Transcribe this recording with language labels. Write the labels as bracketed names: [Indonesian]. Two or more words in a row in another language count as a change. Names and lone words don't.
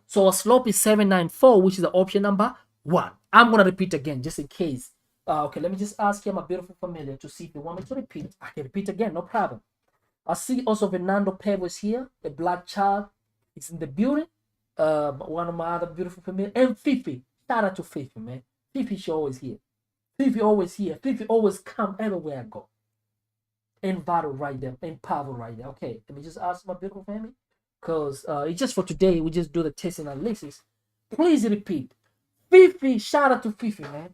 [English] So our slope is 794, which is the option number 1. I'm gonna repeat again just in case. Okay, let me just ask you, my beautiful familiar, to see if they want me to repeat. I can repeat again, no problem. I see also Fernando Pevo is here, a black child. It's in the building. One of my other beautiful familiar, and Fifi. Shout out to Fifi, man. Fifi, she always here. Fifi always here. Fifi always come everywhere I go. And Vado right there, and Pavel right there. Okay, let me just ask my beautiful family, because it's just for today. We just do the test and analysis. Please repeat. Fifi, shout out to Fifi, man.